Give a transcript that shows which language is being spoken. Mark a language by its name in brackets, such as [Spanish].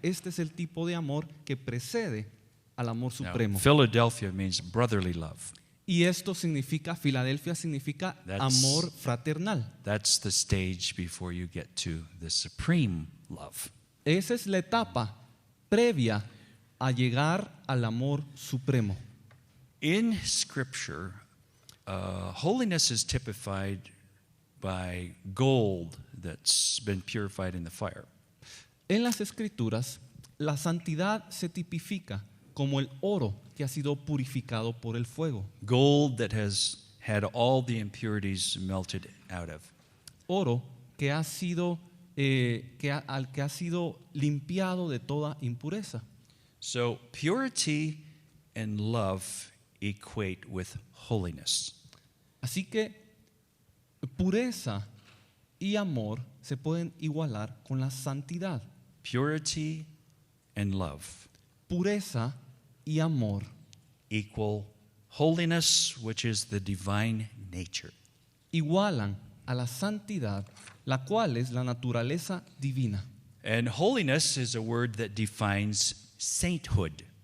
[Spanish] Este es el tipo de amor que precede al amor [English] Now, [Spanish] supremo. [English] Philadelphia means brotherly love. [Spanish] Y esto significa, Filadelfia significa amor fraternal. [English] That's the stage before you get to the supreme love. [Spanish] Esa es la etapa previa a llegar al amor supremo. [English] In Scripture, holiness is typified by gold that's been purified in the fire. [Spanish] En las Escrituras, la santidad se tipifica como el oro que ha sido purificado por el fuego. [English] Gold that has had all the impurities melted out of. [Spanish] Oro que ha sido al que ha sido limpiado de toda impureza. [English] So purity and love equate with holiness. [Spanish] Así que pureza y amor se pueden igualar con la santidad. [English] Purity and love [Spanish] Pureza y amor [English] equal holiness, which is the divine nature. [Spanish] igualan a la santidad, la cual es la naturaleza divina. [English] And holiness is a word that defines sainthood.